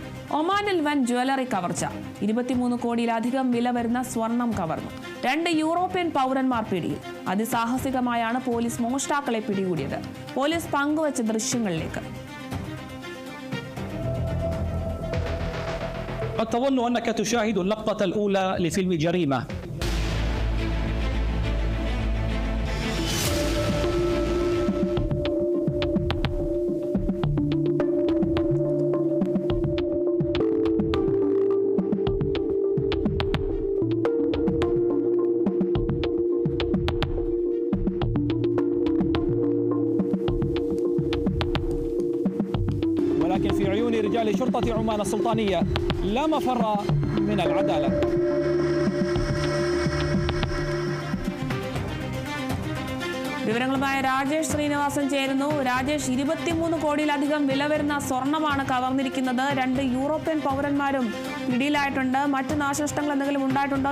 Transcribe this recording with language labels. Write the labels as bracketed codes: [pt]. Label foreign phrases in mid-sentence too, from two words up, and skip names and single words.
[ml] ഒമാനിൽ വൻ ജ്വല്ലറി കവർച്ച. 23 കോടിയിലധികം വില വരുന്ന സ്വർണം കവർന്നു. 2 യൂറോപ്യൻ പൗരന്മാർ പിടിയിൽ. അതിസാഹസികമായാണ് പോലീസ് മോഷ്ടാക്കളെ പിടികൂടിയത്. പോലീസ് പങ്കുവച്ച ദൃശ്യങ്ങളിലേക്ക്. [ar] قد تظن أنك تشاهد اللقطة الأولى لفيلم جريمة. ولكن في عيون رجال شرطة عمان السلطانية لا مفر من العدالة. [ml] വിവരങ്ങളുമായി രാജേഷ് ശ്രീനിവാസൻ ചേരുന്നു. രാജേഷ്, 23 കോടിയിലധികം വില വരുന്ന സ്വർണമാണ് കവർന്നിരിക്കുന്നത്. 2 യൂറോപ്യൻ പൗരന്മാരും പിടിയിലായിട്ടുണ്ട്. മറ്റു നാശനഷ്ടങ്ങൾ എന്തെങ്കിലും ഉണ്ടായിട്ടുണ്ടോ?